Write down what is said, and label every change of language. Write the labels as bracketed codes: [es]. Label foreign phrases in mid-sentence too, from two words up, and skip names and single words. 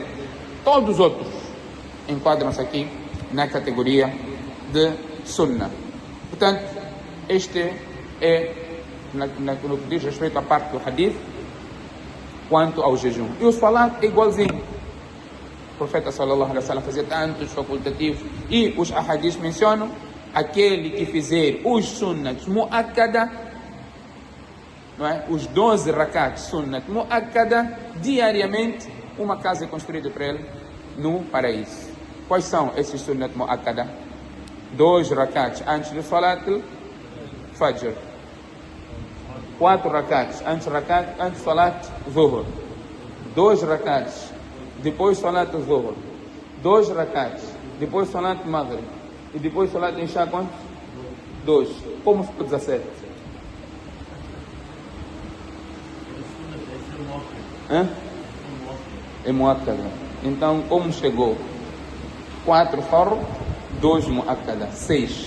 [pt] Todos os outros enquadram-se aqui na categoria de sunnah. Portanto, este é no que diz respeito à parte do hadith quanto ao jejum. E o salat é igualzinho. O profeta [ar] صلى الله عليه وسلم [pt] fazia tantos facultativos, e os ahadiths mencionam aquele que fizer os [ar] سنة مؤكدة, [pt] não é? Os 12 rakats [ar] سنة مؤكدة, [pt] diariamente uma casa é construída para ele no paraíso. Quais são esses [ar] سنة مؤكدة? [pt] 2 rakats antes do [ar] صلاة فجر, [pt] 4 rakats antes do [ar] صلاة ظهر, [pt] 2 rakats depois do [ar] صلاة ظهر, [pt] 2 rakats depois do [ar] صلاة مغرب, [pt] e depois do [ar] صلاة عشاء [pt] quantos? 2. Como ficou 17? É muakkada. Então, como chegou? 4 fard, 2 muakkada, 6.